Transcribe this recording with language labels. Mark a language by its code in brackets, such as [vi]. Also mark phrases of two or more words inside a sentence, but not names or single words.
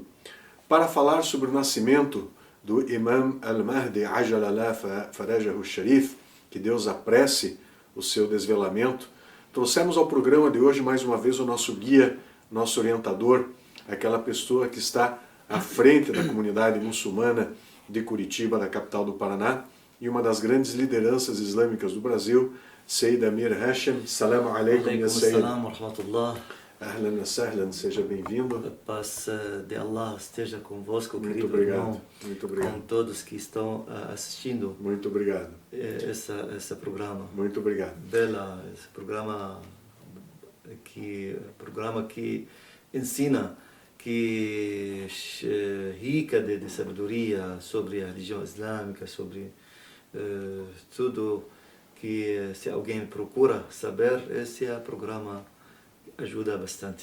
[pt] Para falar sobre o nascimento do Imam al-Mahdi, [ar] عجل الله فرجه الشريف, [pt] que Deus apresse o seu desvelamento, trouxemos ao programa de hoje mais uma vez o nosso guia, nosso orientador, aquela pessoa que está à frente da comunidade muçulmana de Curitiba, da capital do Paraná, e uma das grandes lideranças islâmicas do Brasil, Sayyid Amir Hashem. [ar] السلام عليكم يا سيد. سلام ورحمة الله. أهلا وسهلا, [pt] seja bem-vindo. A paz de Allah esteja convosco, Muito querido obrigado, irmão, muito obrigado. com todos que estão assistindo Muito obrigado. esse programa. Muito obrigado. Esse programa que ensina, que é rica de sabedoria sobre a religião islâmica, sobre tudo que se alguém procura saber, esse programa ajuda bastante.